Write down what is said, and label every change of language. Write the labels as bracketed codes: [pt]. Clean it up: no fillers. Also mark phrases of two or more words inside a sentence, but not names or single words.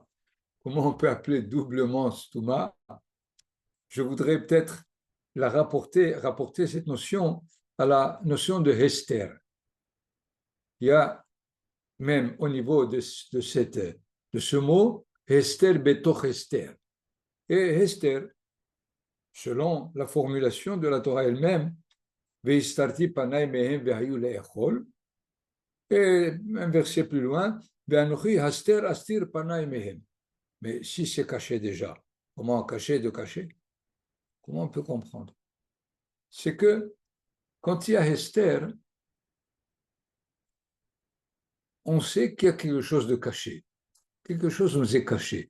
[fr] Comment on peut appeler doublement Stuma? Je voudrais peut-être rapporter cette notion à la notion de Hester. Il y a même au niveau de ce mot, [he] הסתר בתוך הסתר. [fr] Et Hester, selon la formulation de la Torah elle-même, [he] והסתרתי פני מהם והיה לאכל, [fr] et un verset plus loin, [he] ואנכי הסתר אסתיר פני מהם. [fr] Mais si c'est caché déjà, comment cacher de cacher? Comment on peut comprendre? C'est que quand il y a Hester, on sait qu'il y a quelque chose de caché. Quelque chose nous est caché.